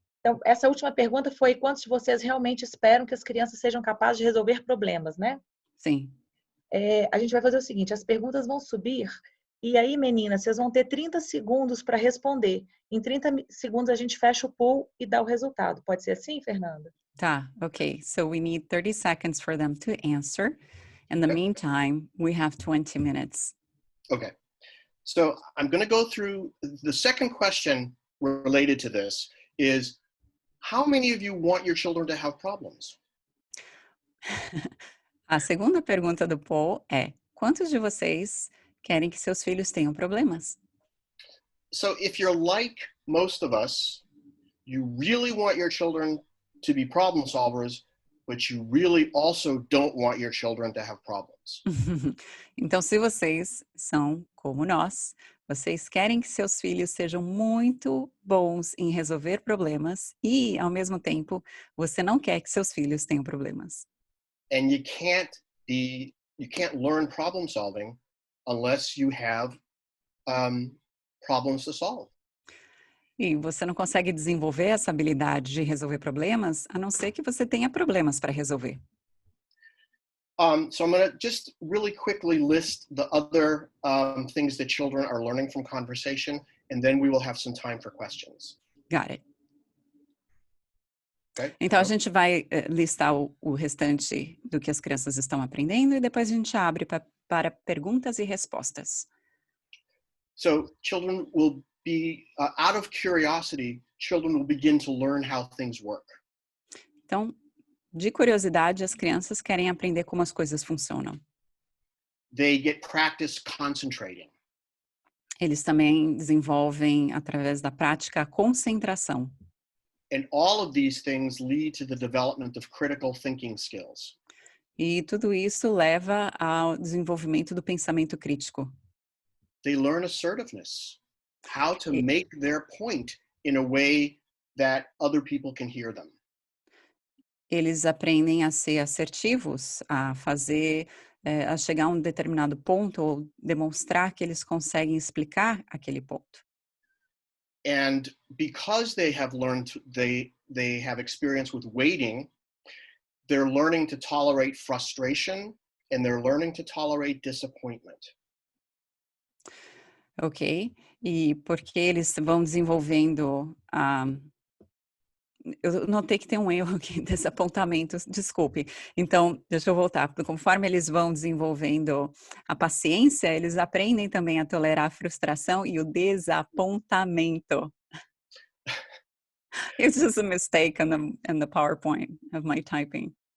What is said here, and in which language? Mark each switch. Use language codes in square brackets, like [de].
[pt] Então, essa última pergunta foi: quantos de vocês realmente esperam que as crianças sejam capazes de resolver problemas, né? Sim. A gente vai fazer o seguinte, as perguntas vão subir, e aí, meninas, vocês vão ter 30 segundos para responder. Em 30 segundos, a gente fecha o pool e dá o resultado. Pode ser assim, Fernanda? Tá, ok. [en] So we need 30 seconds for them to answer. In the meantime, we have 20 minutes. Okay. So I'm going to go through the second question related to this is, how many of you want your children to have problems? [pt] A segunda pergunta do Paul é: quantos de vocês querem que seus filhos tenham problemas? [en] So if you're like most of us, you really want your children to be problem solvers, but you really also don't want your children to have problems. [pt] Então, se vocês são como nós, vocês querem que seus filhos sejam muito bons em resolver problemas e, ao mesmo tempo, você não quer que seus filhos tenham problemas. [en] And you can't learn problem solving unless you have problems to solve. [pt] E você não consegue desenvolver essa habilidade de resolver problemas, a não ser que você tenha problemas para resolver. [en] So I'm going to just really quickly list the other things that children are learning from conversation, and then we will have some time for questions. Got it. Okay? [pt] Então, a gente vai listar o restante do que as crianças estão aprendendo e depois a gente abre para perguntas e respostas. [en] So children will be, out of curiosity, children will begin to learn how things work. [pt] Então, de curiosidade, as crianças querem aprender como as coisas funcionam. [en] They get practice concentrating. [pt] Eles também desenvolvem, através da prática, a concentração. [en] And all of these things lead to the development of critical thinking skills. [pt] E tudo isso leva ao desenvolvimento do pensamento crítico. [en] They learn assertiveness, how to make their point in a way that other people can hear them. [pt] Eles aprendem a ser assertivos, a fazer, a chegar a um determinado ponto ou demonstrar que eles conseguem explicar aquele ponto. [en] And because they have learned, they have experience with waiting, they're learning to tolerate frustration and they're learning to tolerate disappointment. Ok? [pt] E porque eles vão desenvolvendo eu notei que tem um erro aqui, desapontamento, desculpe. Então, deixa eu voltar. Conforme eles vão desenvolvendo a paciência, eles aprendem também a tolerar a frustração e o desapontamento. [en] It's just a mistake in the PowerPoint of my typing.